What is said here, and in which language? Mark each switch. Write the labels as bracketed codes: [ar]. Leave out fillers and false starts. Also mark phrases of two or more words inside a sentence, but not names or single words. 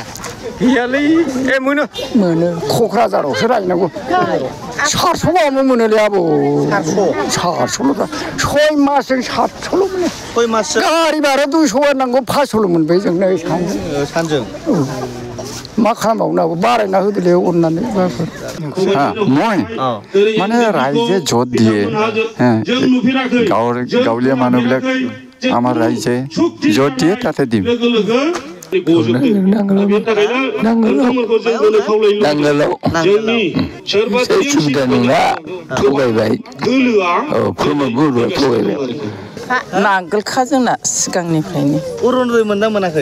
[brx] गैयालै मोनो क'क्राझारावसो रायनांगौ 700 गाहाम मोनोलै आबौ 700 6 मासजों 700 मोनो 6 मासजों गारि भारा 200 नांगौ 500 मोनबाय जोंनो सानजों मा खालामबावनांगौ बारायना होदोलै अननानै [as] মই মানে রাইজে জোর দিয়ে গাঁৱলীয়া মানুহবিলাক আমাৰ ৰাইজে জোর দিয়ে তাতে দিম [brx] नांगोलाव सुबिदा नङा थगायबाय गुरुआ थगायबाय नांगोलखा जोंना सिगांनिफ्रायनो अरुनदय मोनना मोनाखै